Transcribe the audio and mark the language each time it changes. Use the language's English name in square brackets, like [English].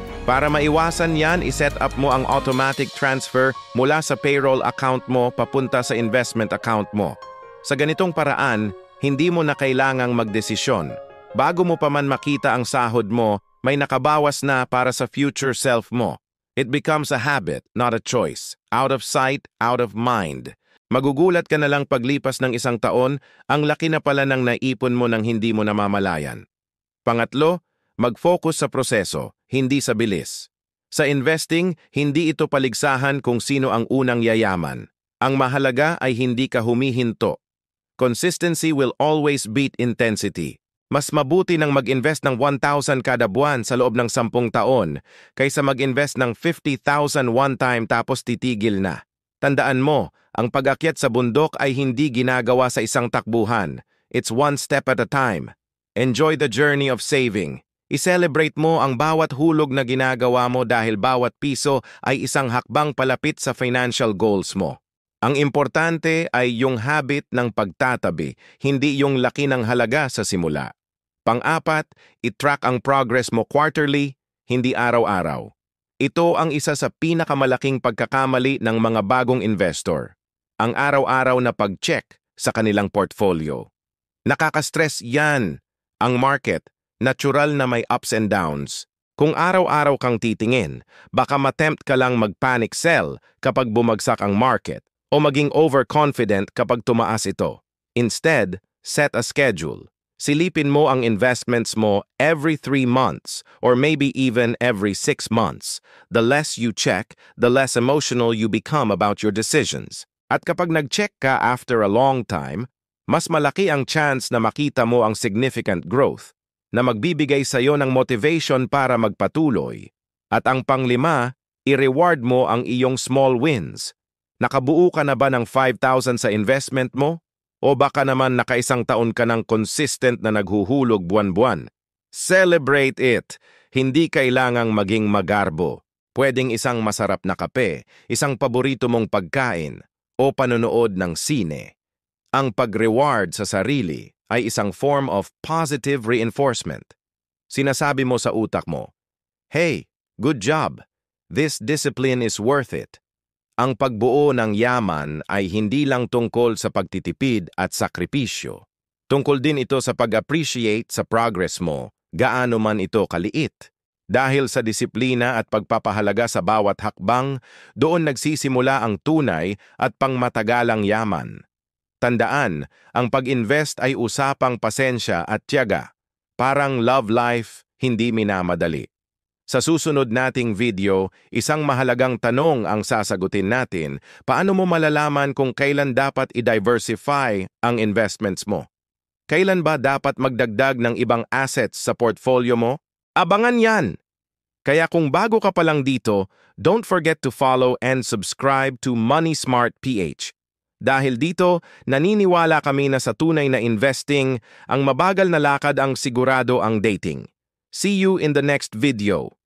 [Filipino] Para maiwasan yan, iset up mo ang automatic transfer mula sa payroll account mo papunta sa investment account mo. Sa ganitong paraan, hindi mo na kailangang magdesisyon. Bago mo pa man makita ang sahod mo, may nakabawas na para sa future self mo. [English] It becomes a habit, not a choice. Out of sight, out of mind. [Filipino] Magugulat ka na lang paglipas ng isang taon, ang laki na pala ng naipon mo nang hindi mo namamalayan. Pangatlo, mag-focus sa proseso, hindi sa bilis. Sa investing, hindi ito paligsahan kung sino ang unang yayaman. Ang mahalaga ay hindi ka humihinto. [English] Consistency will always beat intensity. [Filipino] Mas mabuti nang mag-invest ng 1,000 kada buwan sa loob ng 10 taon kaysa mag-invest ng 50,000 one time tapos titigil na. Tandaan mo, ang pag-akyat sa bundok ay hindi ginagawa sa isang takbuhan. [English] It's one step at a time. Enjoy the journey of saving. [Filipino] I-celebrate mo ang bawat hulog na ginagawa mo dahil bawat piso ay isang hakbang palapit sa financial goals mo. Ang importante ay yung habit ng pagtatabi, hindi yung laki ng halaga sa simula. Pang-apat, i-track ang progress mo quarterly, hindi araw-araw. Ito ang isa sa pinakamalaking pagkakamali ng mga bagong investor. Ang araw-araw na pag-check sa kanilang portfolio. Nakaka-stress yan. Ang market, natural na may ups and downs. Kung araw-araw kang titingin, baka matempt ka lang mag-panic sell kapag bumagsak ang market o maging overconfident kapag tumaas ito. [English] Instead, set a schedule. [Filipino] Silipin mo ang investments mo [English] every 3 months or maybe even every 6 months. The less you check, the less emotional you become about your decisions. [Filipino] At kapag nag-check ka after a long time, mas malaki ang chance na makita mo ang significant growth na magbibigay sa iyo ng motivation para magpatuloy. At ang panglima, i-reward mo ang iyong small wins. Nakabuo ka na ba ng 5,000 sa investment mo? O baka naman nakaisang taon ka ng consistent na naghuhulog buwan-buwan? [English] Celebrate it! [Filipino] Hindi kailangang maging magarbo. Pwedeng isang masarap na kape, isang paborito mong pagkain, o panonood ng sine. Ang pag-reward sa sarili ay isang form of positive reinforcement. Sinasabi mo sa utak mo, [English] "Hey, good job. This discipline is worth it." [Filipino] Ang pagbuo ng yaman ay hindi lang tungkol sa pagtitipid at sakripisyo. Tungkol din ito sa pag-appreciate sa progress mo, gaano man ito kaliit. Dahil sa disiplina at pagpapahalaga sa bawat hakbang, doon nagsisimula ang tunay at pangmatagalang yaman. Tandaan, ang pag-invest ay usapang pasensya at tiyaga. Parang love life, hindi minamadali. Sa susunod nating video, isang mahalagang tanong ang sasagutin natin. Paano mo malalaman kung kailan dapat i-diversify ang investments mo? Kailan ba dapat magdagdag ng ibang assets sa portfolio mo? Abangan yan! Kaya kung bago ka pa lang dito, [English] don't forget to follow and subscribe to Money Smart PH. [Filipino] Dahil dito, naniniwala kami na sa tunay na investing, ang mabagal na lakad ang sigurado ang dating. [English] See you in the next video.